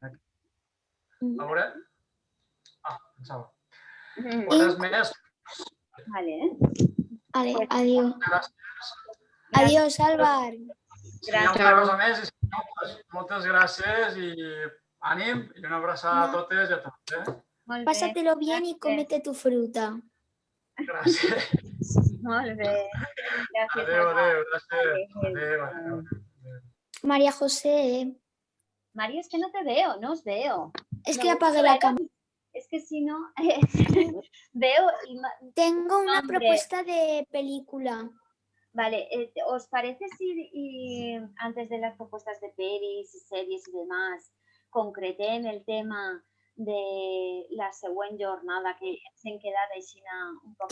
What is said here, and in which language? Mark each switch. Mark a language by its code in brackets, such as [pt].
[ca] A veure? Pensava. Res més. [es] Vale. Adiós. Adiós, Álvar. [ca] Si hi ha una cosa més, moltes gràcies i ànim i una abraçada a totes i a tots. [es] Pásatelo bien y cómete tu fruta. [ca] Gràcies. Molt bé. Gràcies. Adéu. María José. [es] Mario, es que no te veo, no os veo. Es que apagué la cámara. Es que si no, veo... Tengo una propuesta de película. Vale, ¿os parece si antes de las propuestas de pelis, series y demás, concreté en el tema [ca] de la següent jornada, que ens hem quedat així un poc...